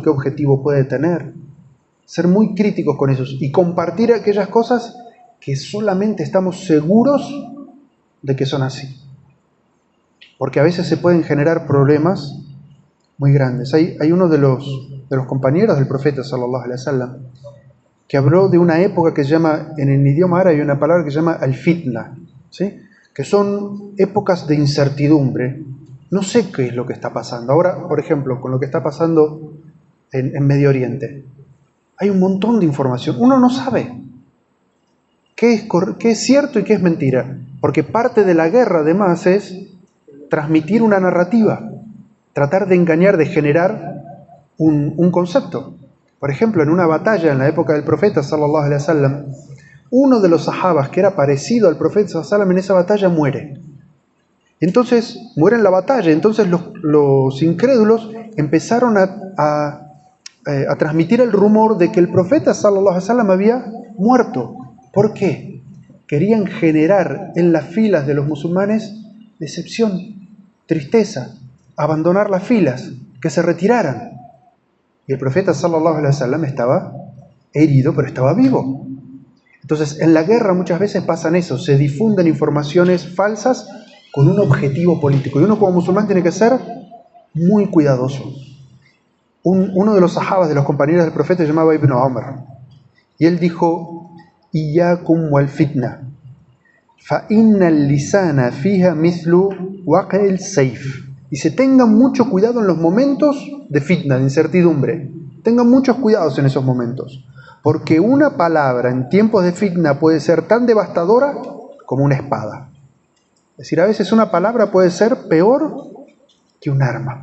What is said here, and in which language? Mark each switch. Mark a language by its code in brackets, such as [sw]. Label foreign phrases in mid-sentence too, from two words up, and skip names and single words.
[es] ¿Qué objetivo puede tener? Ser muy críticos con eso y compartir aquellas cosas que solamente estamos seguros de que son así. Porque a veces se pueden generar problemas muy grandes. Hay uno de los compañeros del profeta [ar] صلى الله عليه وسلم [es] que habló de una época que se llama, en el idioma árabe hay una palabra que se llama al-fitna, ¿sí? Que son épocas de incertidumbre. No sé qué es lo que está pasando. Ahora, por ejemplo, con lo que está pasando en Medio Oriente, hay un montón de información. Uno no sabe qué es cierto y qué es mentira. Porque parte de la guerra, además, es transmitir una narrativa, tratar de engañar, de generar un concepto. Por ejemplo, en una batalla en la época del profeta [ar] صلى الله عليه وسلم, [es] uno de los sahabas que era parecido al profeta [ar] صلى الله عليه وسلم [es] en esa batalla muere. Entonces, muere en la batalla. Entonces los incrédulos empezaron a transmitir el rumor de que el profeta [ar] صلى الله عليه وسلم [es] había muerto. ¿Por qué? Querían generar en las filas de los musulmanes decepción, tristeza, abandonar las filas, que se retiraran. Y el profeta [ar] صلى الله عليه وسلم [es] estaba herido, pero estaba vivo. Entonces, en la guerra muchas veces pasan eso, se difunden informaciones falsas con un objetivo político. Y uno como musulmán tiene que ser muy cuidadoso. Uno de los sahabas, de los compañeros del profeta, se llamaba Ibn Umar. Y él dijo, [ar] إياكم والفتنة فإن اللسان فيها مثل وقع السيف. [es] Dice, tengan mucho cuidado en los momentos de fitna, de incertidumbre. Tengan muchos cuidados en esos momentos. Porque una palabra en tiempos de fitna puede ser tan devastadora como una espada. Es decir, a veces una palabra puede ser peor que un arma.